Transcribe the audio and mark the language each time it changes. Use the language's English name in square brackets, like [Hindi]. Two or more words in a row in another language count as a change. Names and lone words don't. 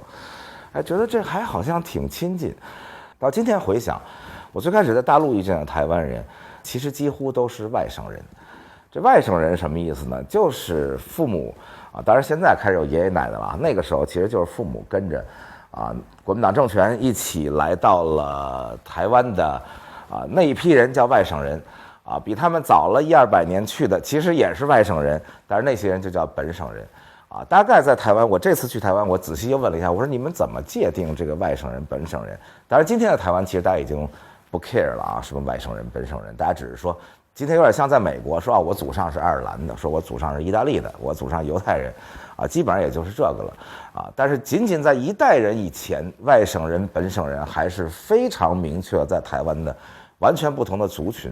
[Chinese] 哎，覺得這還好像挺親近。到今天回想，我最開始在大陸遇見的台灣人，其實幾乎都是外省人。這外省人什麼意思呢？就是父母啊，當然現在開始有爺爺奶奶了，那個時候其實就是父母跟着啊國民黨政權一起來到了台灣的那一批人叫外省人。比他們早了100-200年去的，其實也是外省人，但是那些人就叫本省人，大概在台灣，我這次去台灣，我仔細又問了一下，我說你們怎麼界定這個外省人、本省人？當然，今天的台灣其實大家已經不 care 了什麼外省人、本省人，大家只是說，今天有點像在美國說我祖上是愛爾蘭的，說我祖上是意大利的，我祖上猶太人，基本上也就是這個了，但是僅僅在一代人以前，外省人、本省人還是非常明確在台灣的完全不同的族群。